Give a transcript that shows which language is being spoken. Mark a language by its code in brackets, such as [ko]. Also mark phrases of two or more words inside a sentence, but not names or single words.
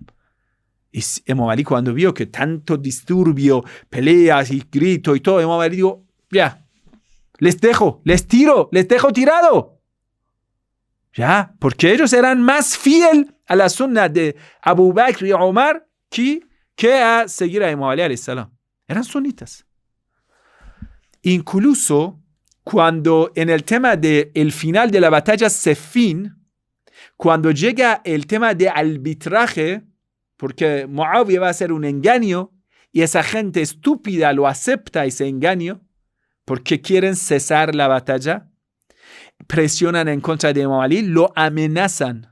[es] Y Imam Ali, cuando vio que tanto disturbio, peleas y grito y todo, Imam Ali dijo, ya, les dejo tirado. Ya, porque ellos eran más fieles a la sunna de Abu Bakr y Omar que a seguir a Imam Ali [ar] عليه السلام. [es] Eran sunitas. Incluso cuando en el tema del final de la batalla Siffin, cuando llega el tema de arbitraje, porque Muawiyah va a hacer un engaño y esa gente estúpida lo acepta ese engaño porque quieren cesar la batalla, presionan en contra de Imam Ali, lo amenazan.